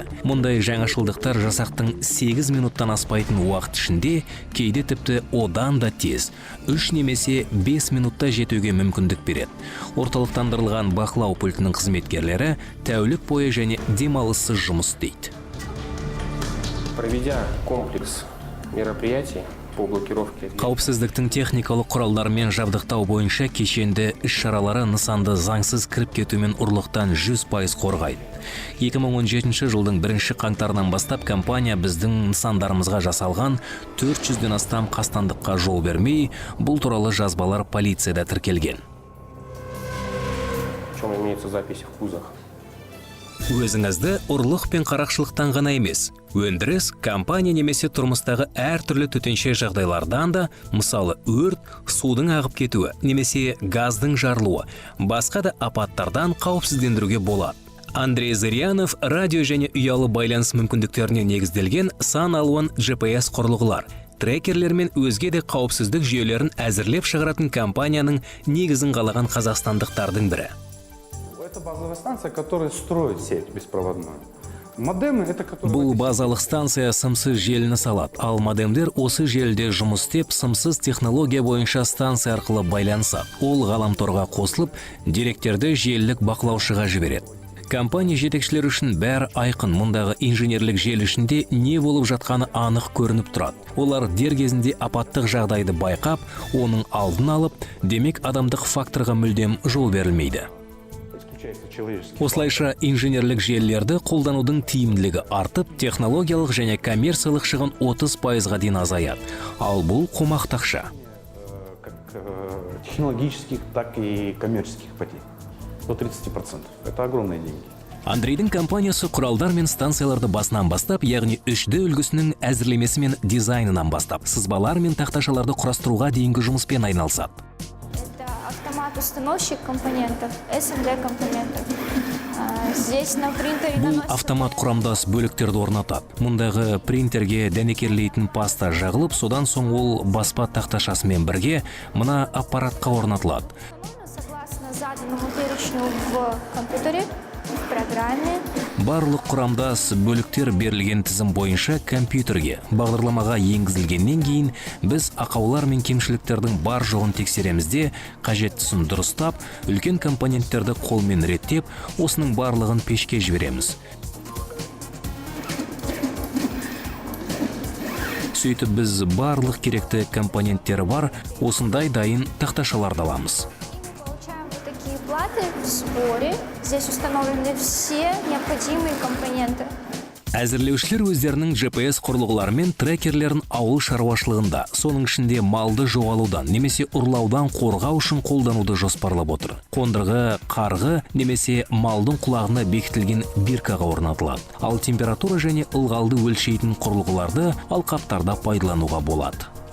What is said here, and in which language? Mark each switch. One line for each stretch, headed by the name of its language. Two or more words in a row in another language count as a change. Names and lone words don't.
Kazakh: Мұндай жаңашылдықтар жасақтың 8 минуттан аспайтын уақыт ішінде, кейде тіпті одан да тез, 3 немесе 5 минутта жетуге мүмкіндік береді. Орталықтандырылған бақылау пультінің қызметкерлері тәулік бойы және демалыссыз жұмыс істейді.
Russian: Проведя комплекс мероприятий по блокировке.
Kazakh: Қауіпсіздіктің техникалық құралдарымен жабдықтау бойынша кешенді іс-шаралары нысанды заңсыз кіріп кетумен ұрлықтан 100% қорғайды. 2017 жылдың 1 қаңтарынан бастап компания біздің нысандарымызға жасалған 400-ден астам қастандыққа жол бермей, бұл туралы жазбалар полицияда тіркелген.
Russian: В чем имеются записи в кузах.
Kazakh: Өзіңізді ұрлық пен қарақшылықтан ғана емес, өндіріс, компания немесе тұрмыстағы әртүрлі төтенше жағдайлардан да, мысалы өрт, судың ағып кетуі, немесе газдың жарылуы, басқа да апаттардан қауіпсіздендіруге болады. Андрей Зырянов радио және ұялы байланыс мүмкіндіктеріне негізделген сан алуан GPS құрылғылар, трекерлер мен өзге де қауіпсіздік жүйелерін әзірлеп шығаратын компанияның негізін қалаған қазақстандықтардың бірі.
Russian: Это базовая станция, которая строит сеть беспроводную. Модемы это которые...
Kazakh: Бұл базалық станция сымсыз желіні салады, ал модемдер осы желіде жұмыс істеп, сымсыз технология бойынша станция арқылы байланысады. Ол ғаламторға қосылып, деректерді желілік бақылаушыға жібереді. Компания жетекшілері үшін бәрі айқын, мұндағы инженерлік желі ішінде не болып жатқаны анық көрініп тұрады. Олар дер кезінде апаттық жағдайды байқап, оның алдын алып, демек адамдық факторға мүлдем жол берілмейді. Осылайша инженерлік желілерді қолданудың тиімділігі артып, технологиялық және коммерциялық шығын 30%-ға дейін азаяды. Ал бұл қомақты ақша.
Russian: Как технологических, так и коммерческих потерь. До 30%. Это огромные деньги.
Kazakh: Андрейдің компаниясы құралдар мен станцияларды басынан бастап, яғни 3D үлгісінің әзірлемесі мен дизайнынан бастап, сызбалар мен тақташаларды құрастыруға дейінгі жұмыспен айналысады.
Russian: Автомат-установщик компонентов, SMD компонентов. Здесь на принтере
Kazakh: Бұл автомат құрамдас бөліктерді орнатады. Мұндағы принтерге дәнекерлейтін паста жағылып, содан соң ол баспа тақташасымен бірге мына аппаратқа орнатылады.
Russian: Согласно заданному перечню в компьютере, в программе.
Kazakh: Барлық құрамдас бөліктер берілген тізім бойынша компьютерге, бағдарламаға енгізілгеннен кейін біз ақаулар мен кемшіліктердің бар жоғын тексеремізде, қажеттісін дұрыстап, үлкен компоненттерді қолмен реттеп, осының барлығын пешке жібереміз. Сөйтіп біз барлық керекті компоненттері бар, осындай дайын тақташаларды аламыз.
Russian: Платы в сборе. Здесь установлены все необходимые компоненты.
Kazakh: Әзірлеушілер өздерінің GPS құрылғылары мен трекерлерін ауыл шаруашылығында, соның ішінде малды жоғалудан немесе ұрлаудан қорғау үшін қолдануды жоспарлап отыр. Қондырғы, қарғы немесе малдың құлағына бекітілген биркаға орнатылады. Ал температура және ылғалды өлшейтін құрылғыларды алқаптарда пайдалануға болады.